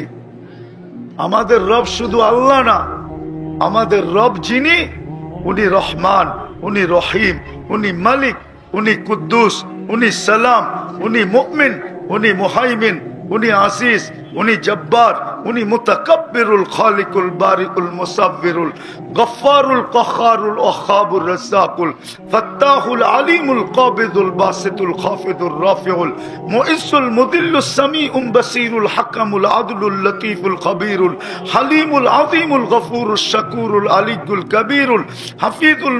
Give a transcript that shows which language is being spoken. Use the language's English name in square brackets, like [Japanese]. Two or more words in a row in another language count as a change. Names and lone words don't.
[Bangla] আমাদের রব শুধু আল্লাহ না, আমাদের রব যিনি, উনি রহমান, উনি রহিম, উনি মালিক, উনি কুদ্দুস, উনি সালাম, উনি মুমিন, উনি মুহাইমিন, উনি আসিস, উনি জব্বার, উনি [Arabic] المتكبر الخالق البارئ المصور الغفار القهار الوهاب الرزاق الفتاح العليم القابض الباسط الخافض الرافع المعز المذل السميع البصير الحكم العدل اللطيف الخبير الحليم العظيم الغفور الشكور العلي الكبير الحفيظ